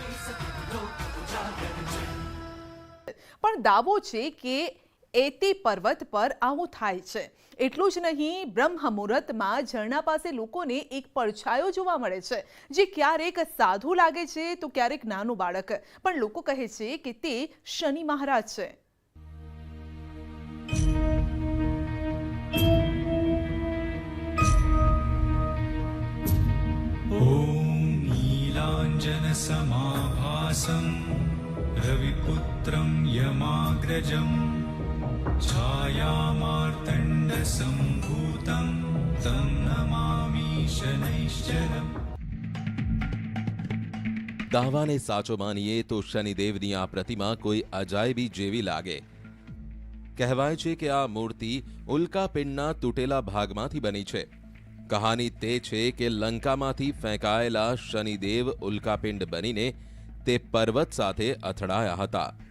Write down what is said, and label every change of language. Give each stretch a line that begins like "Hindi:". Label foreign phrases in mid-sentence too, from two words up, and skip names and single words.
Gujarati: પણ દાવો છે કે એતી પર્વત પર આવું થાય છે. એટલું જ નહીં, બ્રહ્મ મુહૂર્તમાં ઝરણા પાસે લોકોને એક પડછાયો જોવા મળે છે, જે ક્યારેક સાધુ લાગે છે તો ક્યારેક નાનું બાળક. પણ લોકો કહે છે કે તે શનિ મહારાજ છે.
Sanskrit: नीलाञ्जनसमाभासं रविपुत्रं यमाग्रजं छायामार्तण्डसम्भूतं तं नमामि शनैश्चरम्.
Gujarati: દાવાને સાચો માનીએ તો શનિદેવની આ પ્રતિમા કોઈ અજાયબી જેવી લાગે. કહેવાય છે કે આ મૂર્તિ ઉલ્કાપિંડના તૂટેલા ભાગમાંથી બની છે. કહાની તે છે કે લંકામાંથી ફેંકાયેલા શનિદેવ ઉલ્કાપિંડ બનીને તે પર્વત સાથે અથડાયા હતા.